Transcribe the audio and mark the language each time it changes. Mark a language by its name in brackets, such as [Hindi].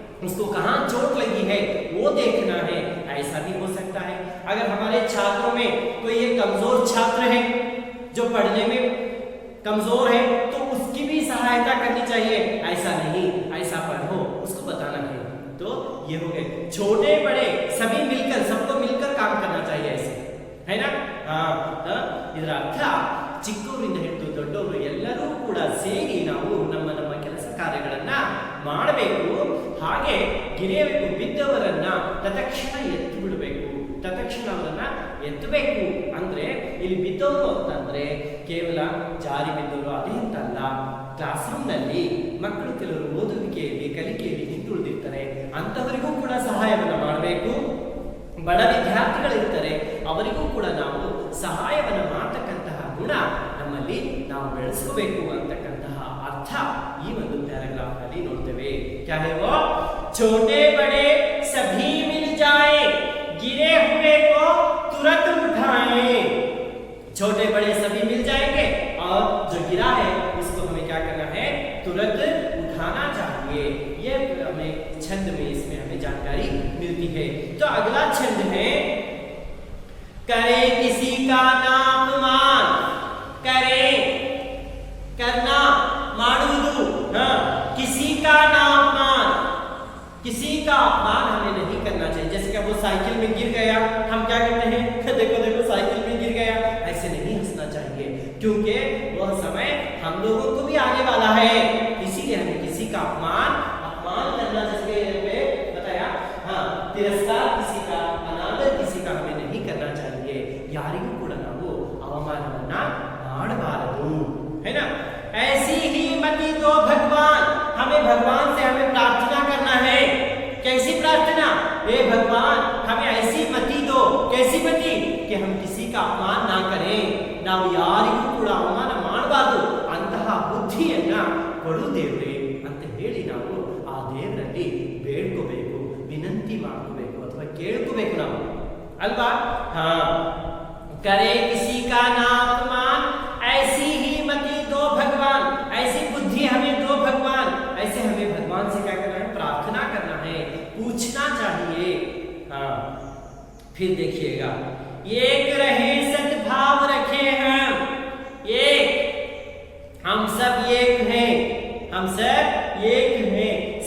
[Hindi] उसको कहाँ चोट लगी है वो देखना है। ऐसा भी हो सकता है अगर हमारे छात्रों में कोई एक कमजोर छात्र है जो पढ़ने में कमजोर है तो उसकी भी सहायता करनी चाहिए। ऐसा नहीं, ऐसा पढ़ो, उसको बताना है। तो ये हो गए छोटे बड़े सभी मिलकर, सबको मिलकर काम करना चाहिए, ऐसे है ना। [Kannada] हाँ, ಇದರ ಅರ್ಥ ಚಿಕ್ಕವರಿಂದ ಹಿಡಿದು ದೊಡ್ಡವರು ಎಲ್ಲರೂ ಕೂಡ ಸೇರಿ ನಾವು ನಮ್ಮ ಕೆಲಸ ಕಾರ್ಯಗಳನ್ನ ಮಾಡಬೇಕು। ಹಾಗೆ ಗಿರಿಯಬೇಕು, ಬಿದ್ದವರನ್ನ ತತ್ಕ್ಷಣ ಎತ್ತು ಬಿಡಬೇಕು, ತತ್ಕ್ಷಣ ಅವರನ್ನ ಎತ್ತಬೇಕು। ಅಂದ್ರೆ ಇಲ್ಲಿ ಬಿದ್ದವರು ಅಂತಂದ್ರೆ ಕೇವಲ ಜಾರಿ ಬಿದ್ದವರು ಅದೇ ಅಂತಲ್ಲ, ಕ್ಲಾಸ್ ರೂಮ್ ನಲ್ಲಿ ಮಕ್ಕಳು ಕೆಲವರು ಓದುವಿಕೆಯಲ್ಲಿ ಕಲಿಕೆಯಲ್ಲಿ ಹಿಂದುಳಿದಿರ್ತಾರೆ, ಅಂತವರಿಗೂ ಕೂಡ ಸಹಾಯವನ್ನ ಮಾಡಬೇಕು। ಬಡ ವಿದ್ಯಾರ್ಥಿಗಳಿರ್ತಾರೆ, ಅವರಿಗೂ ಕೂಡ ನಾವು ಸಹಾಯವನ್ನ ಮಾಡತಕ್ಕಂತಹ ಗುಣ ನಮ್ಮಲ್ಲಿ ನಾವು ಬೆಳೆಸ್ಕೋಬೇಕು ಅಂತಕ್ಕಂತಹ ಅರ್ಥ ಈ ಒಂದು ಪ್ಯಾರಾಗ್ರಾಫ್ ನಲ್ಲಿ ನೋಡ್ತೇವೆ। [Hindi] क्या है वो? छोटे बड़े सभी मिल जाए, गिरे हुए को तुरंत उठाए। छोटे बड़े सभी मिल जाएंगे और जो गिरा है उसको हमें क्या करना है? तुरंत उठाना चाहिए। ये हमें छंद में इसमें हमें जानकारी मिलती है। तो अगला छंद है करे किसी का ना अपमान। करे, करना, ಮಾಡುವುದು, हाँ, किसी का ना अपमान, किसी का अपमान हमें नहीं करना चाहिए। जैसे कि वो साइकिल में गिर गया, हम क्या करते हैं? देखो देखो साइकिल में गिर गया, ऐसे नहीं हंसना चाहिए, क्योंकि वह समय हम लोगों को भी आने वाला है। इसीलिए हमें किसी का अपमान करना, जैसे बताया, हाँ, तिरस्कार किसी का, अनादर किसी का हमें नहीं करना चाहिए। [Kannada] यारिಗೂ ಕೂಡ ನಾವು ಅವಮಾನವನ್ನ ಮಾಡಬಾರದು, [Hindi] है ना। ऐसी ही मति दो भगवान, हमें भगवान से हमें प्रार्थना करना है। कैसी प्रार्थना? हे भगवान हमें ऐसी मति दो। कैसी मति? कि हम किसी का अपमान ना करें, [Kannada] ನಾವು ಯಾರಿಗೂ ಕೂಡ ಅವಮಾನ ಮಾಡಬಾರದು, ಅಂತಹ ಬುದ್ಧಿಯನ್ನ ಕೊಡು ದೇವರೇ ಅಂತ ಹೇಳಿ ನಾವು ಆ ದೇವರಲ್ಲಿ ಬೇಡ್ಕೋಬೇಕು, ವಿನಂತಿ ಮಾಡ್ಕೋಬೇಕು ಅಥವಾ ಕೇಳ್ಕೋಬೇಕು ನಾವು, ಅಲ್ವಾ? [Hindi] ಹಾ, करे किसी का ना अपमान, ऐसी ही मति दो भगवान, ऐसी बुद्धि हमें दो भगवान। ऐसे हमें भगवान से क्या करना है? प्रार्थना करना है, पूछना चाहिए। हाँ, फिर देखिएगा, एक रहे सद्भाव रखे हम, एक, हम सब एक हैं, हम सब एक हैं।